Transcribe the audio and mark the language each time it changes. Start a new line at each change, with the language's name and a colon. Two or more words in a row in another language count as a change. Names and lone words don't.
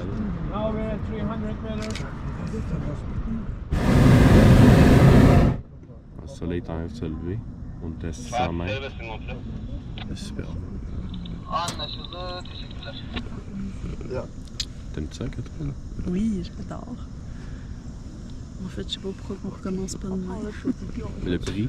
English: Now we're at 300 meters.
French: Le soleil est en train de se lever. On est à 600 mètres. C'est super.
Turkish: Anlaşıldı. Teşekkürler.
French: T'aimes ça, Catherine? Oui, j'adore. En fait, je sais pas pourquoi on recommence pas de même. Le prix?